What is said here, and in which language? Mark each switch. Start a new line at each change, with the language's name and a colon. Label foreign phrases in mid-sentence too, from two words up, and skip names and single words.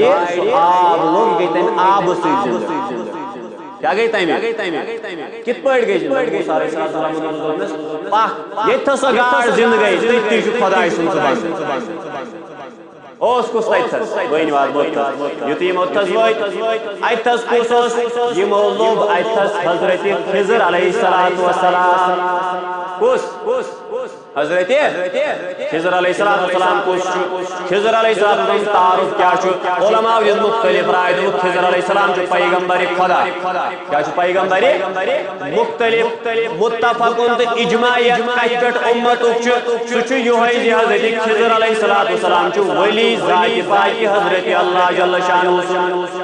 Kashmiri: سُہ آب لوٚگ یہِ گٔے تَمہِ آبہٕ سۭتۍ زِنٛدٕ کیا گئی تمہِ کِتھ پٲٹھۍ گٔے زِنٛدٕ موسیٰ علیہ السلامن دوٚپنَس پکھ ییٚتھَس سۄ گاڈ زِنٛدٕ گٔے تٔتی چھُ خۄداے سُنٛد سُہ بنٛد اوس کُس تتھس وۄنۍ واتہٕ بہٕ یُتھُے یِم اوٚتھس وٲتۍ اتھس کُس اوس یِمو لوٚب اتھس حضرت خضر علیہ السلام کُس حضرت خضر علیہ السلام کُس چھُ خضر علیہ السلام تعارف کیا چھُ علماء یُس مختلف رائے دوٚپُکھ خضر علیہ السلام چھُ پیغمبرِ خدا کیا چھُ پیغمبرِ مختلف متفقن تہٕ اجماعیت کتہِ پٮ۪ٹھ اُمتُک چھُ سُہ چھُ یِہوٚے زِ حضرت خضر علیہ السلام چھُ ولی ذاتِ پاکہِ حضرت اللہ جل شانہ